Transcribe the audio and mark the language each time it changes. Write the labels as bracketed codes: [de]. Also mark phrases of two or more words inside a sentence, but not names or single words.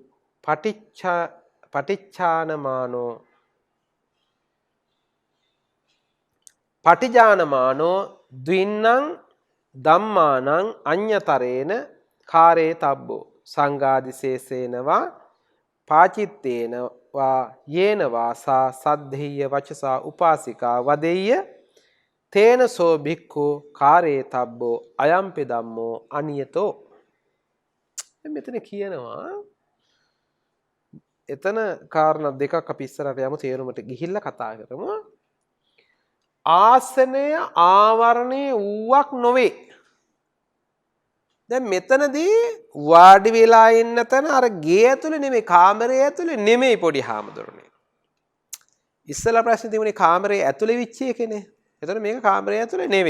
[pi] පටිච්චානමානෝ පටිජානමානෝ ද්වින්නං ධම්මානං අඤ්‍යතරේන කාරේ තබ්බෝ සංඝාදිශේෂේනවා පාචිත්තේනවා යේනවා සා සද්ධෙය්‍ය වචසා උපාසිකා වදෙය්‍ය තේන සෝ භික්ඛු කාරේ තබ්බෝ අයම්පි ධම්මෝ අනියතෝ [si] මෙතන කියනවා එතන කාරණා දෙකක් අපි ඉස්සරහට යමු තේරුමට ගිහිල්ලා කතා කරමු ආසනය ආවරණේ ඌවක් නොවේ දැන් මෙතනදී වාඩි වෙලා ඉන්න තැන අර ගේ ඇතුලේ නෙමෙයි කාමරේ ඇතුලේ නෙමෙයි පොඩි හාමුදුරනේ ඉස්සලා ප්‍රශ්නේ තිබුණේ කාමරේ ඇතුලේ විච්ච එකනේ එතන මේක කාමරය ඇතුලේ නෙවෙයි.